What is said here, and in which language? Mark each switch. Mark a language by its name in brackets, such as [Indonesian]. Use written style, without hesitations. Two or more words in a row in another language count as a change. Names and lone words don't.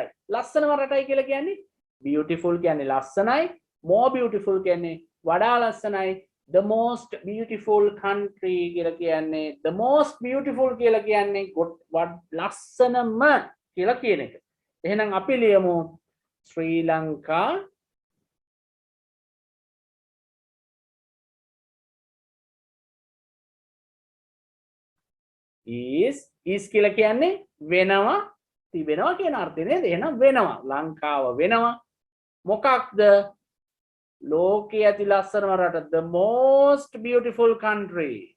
[Sinhala] ලස්සනම රටයි කියලා කියන්නේ beautiful කියන්නේ ලස්සනයි, [English] more beautiful [Sinhala] කියන්නේ වඩා ලස්සනයි, [English] the most beautiful country [Sinhala] කියලා කියන්නේ [English] the most beautiful [Sinhala] කියලා කියන්නේ ලස්සනම කියලා කියන එක. එහෙනම් අපි ලියමු ශ්‍රී ලංකා is කියලා කියන්නේ වෙනවා තිබෙනවා කියන අර්ථය නේද? එහෙනම් වෙනවා. ලංකාව වෙනවා. මොකක්ද? ලෝකයේ ඇති ලස්සනම රට. [English] The most beautiful country.